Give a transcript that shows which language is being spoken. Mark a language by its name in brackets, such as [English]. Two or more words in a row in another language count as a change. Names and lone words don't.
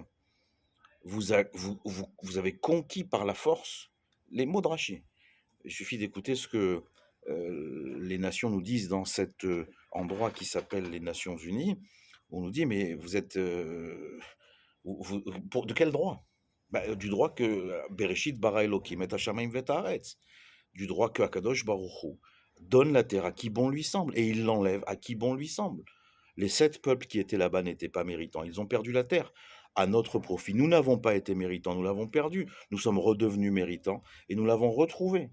[French] Vous avez conquis par la force les mots de Rashi. Il suffit d'écouter ce que les nations nous disent dans cet endroit qui s'appelle les Nations Unies. On nous dit, mais vous êtes... de quel droit? Du droit que [Hebrew] בראשית ברא אלקים את השמים ואת הארץ. [French] Du droit que [Hebrew] הקדוש ברוך הוא [French] donne la terre à qui bon lui semble, et il l'enlève à qui bon lui semble. Les 7 peuples qui étaient là-bas n'étaient pas méritants. Ils ont perdu la terre à notre profit. Nous n'avons pas été méritants, nous l'avons perdu. Nous sommes redevenus méritants et nous l'avons retrouvé.